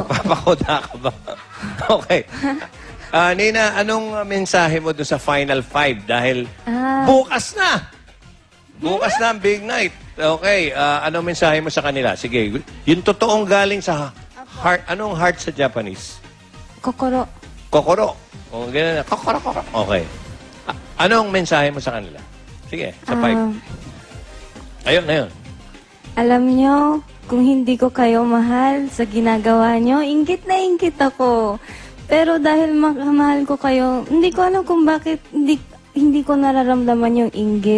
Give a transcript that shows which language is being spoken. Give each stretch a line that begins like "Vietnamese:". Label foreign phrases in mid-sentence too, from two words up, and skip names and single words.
Filipino: Magpapa Kodaka ba? Okay. Nina, anong mensahe mo doon sa Final Five? Dahil bukas na! Bukas na ang
English: big night.
Filipino: Okay, anong mensahe mo sa kanila? Sige, yung totoong galing sa heart. Anong heart sa Japanese? Kokoro. Kokoro. O, ganyan na. Kokoro, kokoro. Okay. Anong mensahe mo sa kanila? Sige, sa five. Ayun. Alam nyo, kung hindi ko kayo mahal sa ginagawa nyo, inggit na inggit ako. Pero dahil mahal ko kayo, hindi ko alam kung bakit hindi ko nararamdaman yung inggit.